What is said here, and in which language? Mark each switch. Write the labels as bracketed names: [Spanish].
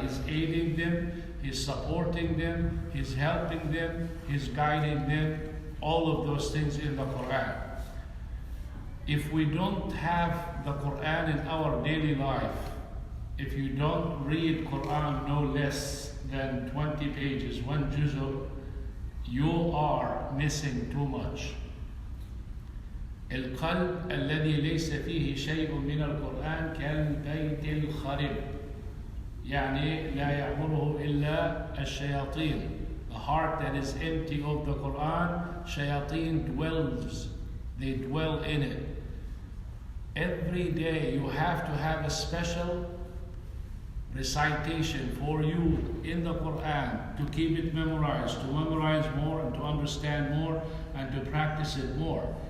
[English] He's aiding them, He's supporting them, He's helping them, He's guiding them, all of those things in the Quran. If we don't have the Quran in our daily life, if you don't read Quran no less than 20 pages, one juz'u, you are missing too much. [Arabic] القلب الذي ليس فيه شيء من القرآن كالبيت الخرب. يعني لا يعمره إلا الشياطين. [English] The heart that is empty of the Quran, shayateen dwells. They dwell in it. Every day you have to have a special recitation for you in the Quran to keep it memorized, to memorize more and to understand more and to practice it more.